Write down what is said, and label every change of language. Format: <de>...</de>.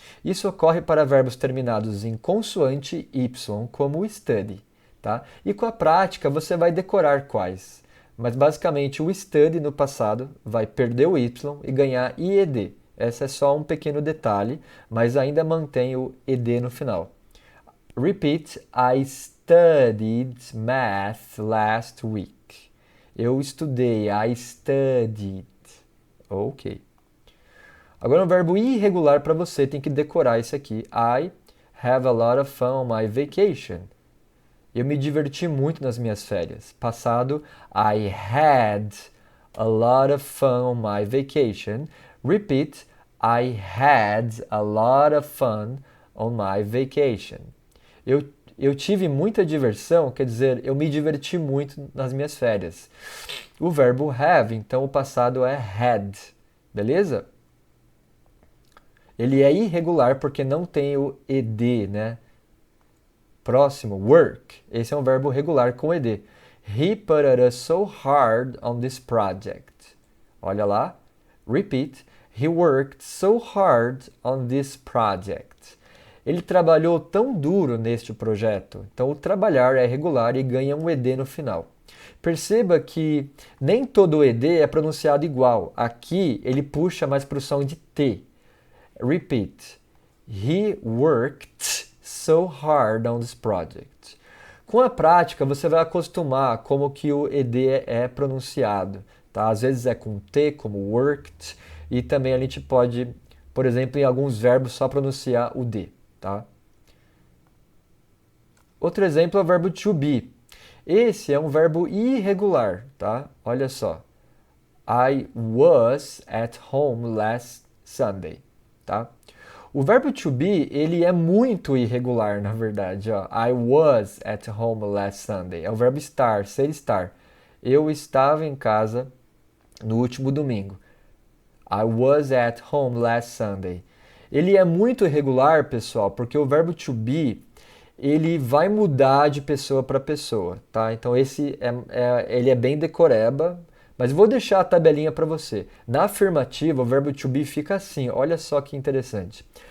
<pt>Isso ocorre para verbos terminados em consoante y, como o study. Tá? E com a prática você vai decorar quais. Mas basicamente o study no passado vai perder o y e ganhar ied. Esse é só um pequeno detalhe, mas ainda mantém o ed no final.</pt> <en>Repeat, I studied math last week.</en> <pt>Eu estudei,</pt> <en>I studied.</en> <pt>Ok. Agora um verbo irregular para você, tem que decorar esse aqui.</pt> <en>I have a lot of fun on my vacation.</en> <pt>Eu me diverti muito nas minhas férias. Passado,</pt> <en>I had a lot of fun on my vacation. Repeat, I had a lot of fun on my vacation.</en> <pt>Eu tive muita diversão, quer dizer, eu me diverti muito nas minhas férias. O verbo have, então o passado é had, beleza? Ele é irregular porque não tem o ed, né? Próximo, work. Esse é um verbo regular com ed.</pt> <en>He put us so hard on this project.</en> <pt>Olha lá.</pt> <en>Repeat. He worked so hard on this project.</en> <pt>Ele trabalhou tão duro neste projeto. Então, o trabalhar é regular e ganha um ed no final. Perceba que nem todo ed é pronunciado igual. Aqui, ele puxa mais para o som de T.</pt> <en>Repeat. He worked so hard on this project.</en> <pt>Com a prática, você vai acostumar como que o ed é pronunciado. Tá? Às vezes é com T, como worked, e também a gente pode, por exemplo, em alguns verbos só pronunciar o D. Tá? Outro exemplo é o verbo to be. Esse é um verbo irregular. Tá? Olha só.</pt> <en>I was at home last Sunday.</en> <pt>Tá? O verbo to be, ele é muito irregular, na verdade. Ó.</pt> <en>I was at home last Sunday.</en> <pt>É o verbo estar, ser estar. Eu estava em casa no último domingo.</pt> <en>I was at home last Sunday.</en> <pt>Ele é muito irregular, pessoal, porque o verbo to be, ele vai mudar de pessoa para pessoa, tá? Então ele é bem decoreba, mas vou deixar a tabelinha para você. Na afirmativa, o verbo to be fica assim, olha só que interessante.</pt>